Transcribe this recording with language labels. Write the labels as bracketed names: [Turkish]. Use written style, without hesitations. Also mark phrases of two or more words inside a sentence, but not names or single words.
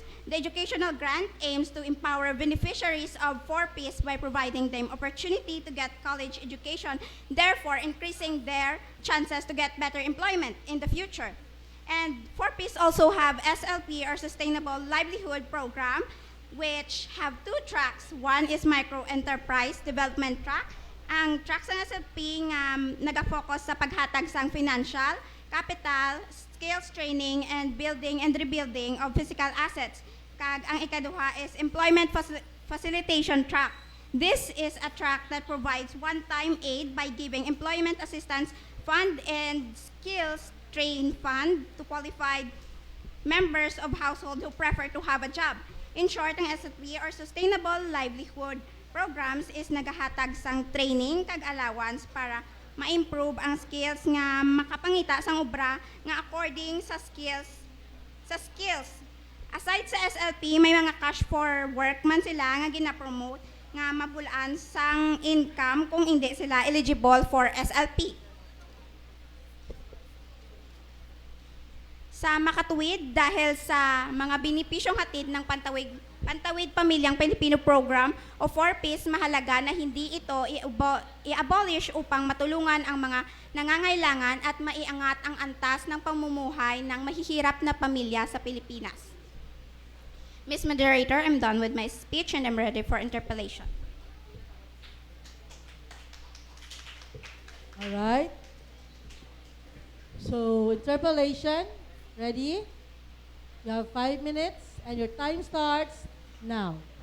[English] The educational grant aims to empower beneficiaries of 4Ps by providing them opportunity to get college education, therefore increasing their chances to get better employment in the future. And 4Ps also have SLP or Sustainable Livelihood Program, which have 2 tracks. One is Micro Enterprise Development Track. [Hiligaynon] Ang track sa SLP nga nag-focus sa paghatag sang [English] financial, capital, skills training, and building and rebuilding of physical assets. [Hiligaynon] Kag ang ikaduha is Employment Facilitation Track. [English] This is a track that provides one-time aid by giving employment assistance fund and skills train fund to qualified members of household who prefer to have a job. In short, [Hiligaynon] ang SLP or Sustainable Livelihood Programs is nagahatag sang training kag allowance para ma-improve ang skills nga makapangita sang obra nga according sa skills. Aside sa SLP, may mga [English] cash for work [Hiligaynon] man sila nga gina-promote nga mabulaan sang income kung hindi sila [English] eligible for [Hiligaynon] SLP. [Filipino] Sa makatuwid dahil sa mga benepisyong hatid ng Pantawid Pamilyang Pilipino Program o 4Ps, mahalaga na hindi ito i-abolish upang matulungan ang mga nangangailangan at maiangat ang antas ng pamumuhay ng mahihirap na pamilya sa Pilipinas. [English] Ms. Moderator, I'm done with my speech and I'm ready for interpellation. All right. So, interpellation, ready? You have 5 minutes and your time starts now.